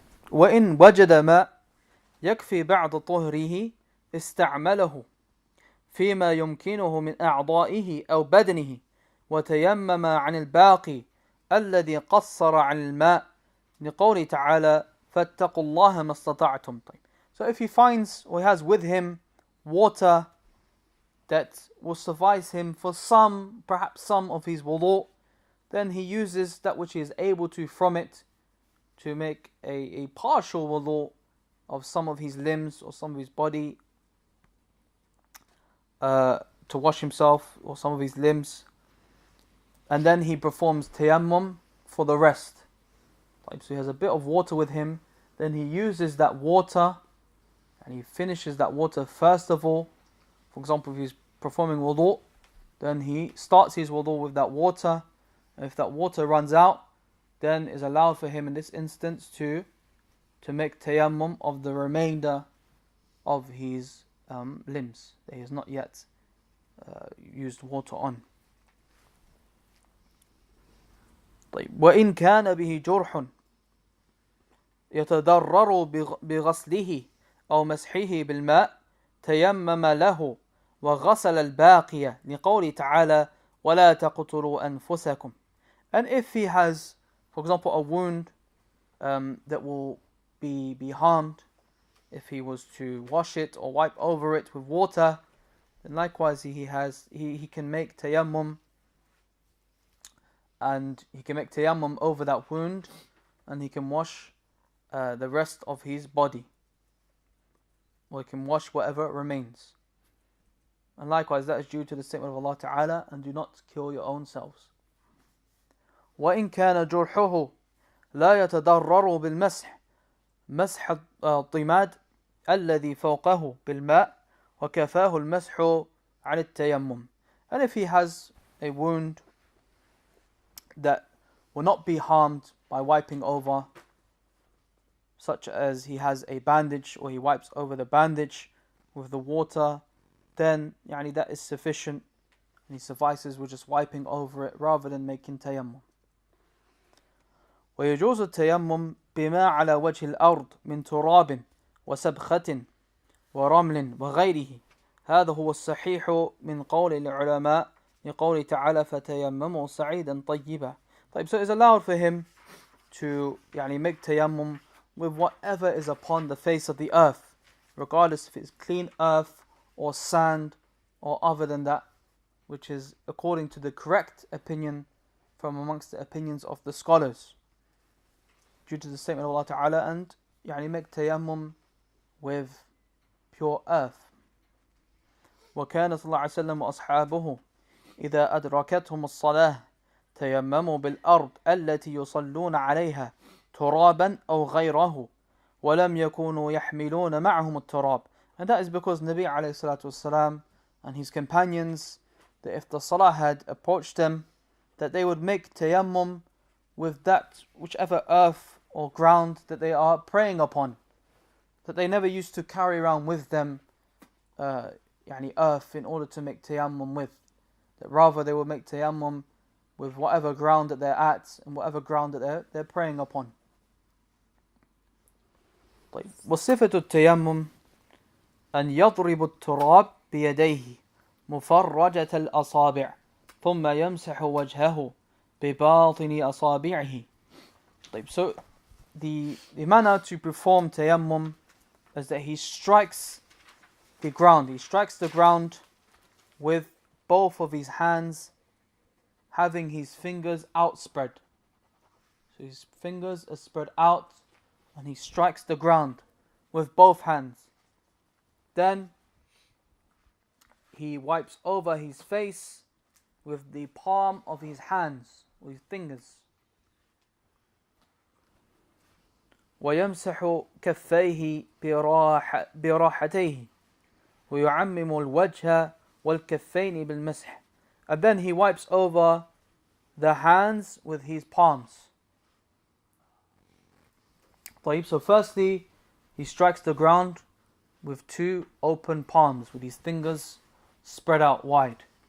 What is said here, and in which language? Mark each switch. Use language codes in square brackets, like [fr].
[ar] وإن وجد ماء يكفي بعد طهره استعمله فيما يمكنه من أعضائه أو بدنه وتيمم عن الباقي الذي قصر عن الماء لقوله تعالى فاتقوا الله ما استطعتم. [en] So if he finds, or he has with him, water that will suffice him for some, perhaps some of his wudu, then he uses that which he is able to from it to make a partial wudu of some of his limbs or some of his body, to wash himself or some of his limbs, and then he performs tayammum for the rest. So he has a bit of water with him, then he uses that water and he finishes that water first of all. For example, if he's performing wudu, then he starts his wudu with that water, and if that water runs out, then is allowed for him in this instance to make tayammum of the remainder of his limbs that he has not yet used water on. [ar] وإن كان به جرح يتضرر بغسله أو مسحه بالماء تيمم له وغسل الباقي لقوله تعالى ولا تقتلوا أنفسكم. [en] And if he has, for example, a wound that will be harmed, if he was to wash it or wipe over it with water, then likewise he can make tayammum, and he can make tayammum over that wound, and he can wash the rest of his body, or he can wash whatever remains. And likewise that is due to the statement of Allah Ta'ala, and do not kill your own selves. [ar] وإن كان جرحه لا يتضرر بالمسح مسح الطماد الذي فوقه بالماء وكفاه المسح عن التيمم. [en] And if he has a wound that will not be harmed by wiping over, such as he has a bandage or he wipes over the bandage with the water, then that is sufficient, and he suffices with just wiping over it rather than making tayammum. [ar] ويجوز التيمم بما على وجه الأرض من تراب وسبخة ورمل وغيره. هذا هو الصحيح من قول العلماء لقول تعالى فتيمموا صعيدا طيبا. [en] So it's allowed for him to make tayammum with whatever is upon the face of the earth, regardless if it's clean earth or sand or other than that, which is according to the correct opinion from amongst the opinions of the scholars, due to the statement of Allah Ta'ala, and make tayammum with pure earth. [ar] وكان صلى الله عليه وسلم وأصحابه إذا أدركتهم الصلاة تيمموا بالأرض التي يصلون عليها ترابا أو غيره ولم يكونوا يحملون معهم التراب. [en] And that is because Nabi alayhi salatu wasalam and his companions, that if the salah had approached them, that they would make tayammum with that whichever earth or ground that they are praying upon, that they never used to carry around with them earth in order to make tayammum with, that rather they would make tayammum with whatever ground that they're at and whatever ground that they're praying upon. [ar] وصفة التيمم أن يضرب التراب بيديه مفرجة الأصابع ثم يمسح وجهه بباطن أصابعه. [en] So the manner to perform tayammum is that he strikes the ground. He strikes the ground with both of his hands, having his fingers outspread. So his fingers are spread out and he strikes the ground with both hands. Then he wipes over his face with the palm of his hands, with his fingers. [ar] ويمسح كفيه براحتيه ويعمم الوجه والكفين بالمسح. [en] And then he wipes over the hands with his palms. So firstly, he strikes the ground with two open palms, with his fingers spread out wide.